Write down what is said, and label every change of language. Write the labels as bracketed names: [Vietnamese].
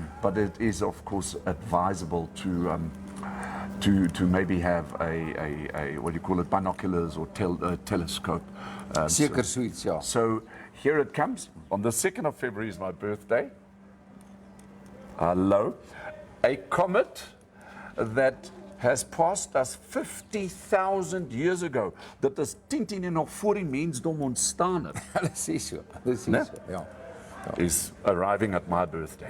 [English] But it is of course advisable to maybe have a what do you call it, binoculars or telescope. [Afrikaans] Seker so iets, ja. [English] So here it comes. On the 2nd of February is my birthday. Hello. A comet that has passed us 50,000 years ago. [Afrikaans] Dit is 10 nog voor die mensdom ontstaan het. Hulle sê so. Né? Ja. [English] Is arriving at my birthday.